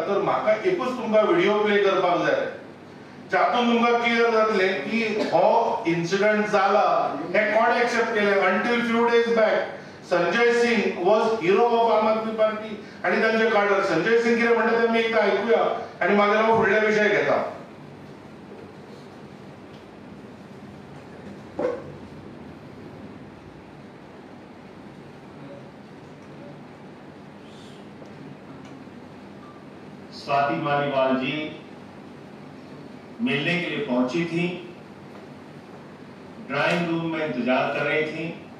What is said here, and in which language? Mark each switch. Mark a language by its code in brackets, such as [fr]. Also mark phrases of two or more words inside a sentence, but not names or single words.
[kok] तर म्हाका एकूच तुमकां [en] video play [kok] करपाक जाय जातून तुमकां क्लियर जातलें की हो इन्सिडंट जाला हे कोण एक्सेप्ट केले. [en] until few days back Sanjay Singh was hero of Aam Aadmi Party [kok] आणि तांचे [en] कार्डर. [kok] संजय सिंग कितें म्हणटा तें आमी एकदां आयकुया आणि मागीर हांव फुडले विशय घेता. [hi] स्वाति मालीवाल जी मिलने के लिए पहुंची थी, [en] drawing room [hi] में इंतजार कर रही थी.